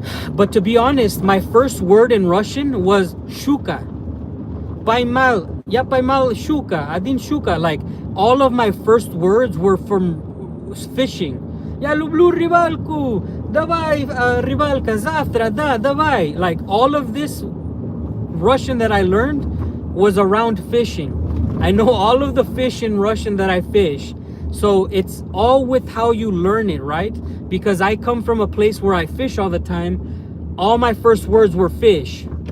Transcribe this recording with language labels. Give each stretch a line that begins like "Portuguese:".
English: But to be honest, my first word in Russian was shuka.
Russian: Paimal, я поймал щука, один щука.
English: Like, all of my first words were from fishing.
Russian: Я люблю рыбалку, давай, рыбалка, завтра, да, давай.
English: Like, all of this Russian that I learned was around fishing. I know all of the fish in Russian that I fish. So it's all with how you learn it, right? Because I come from a place where I fish all the time. All my first words were fish.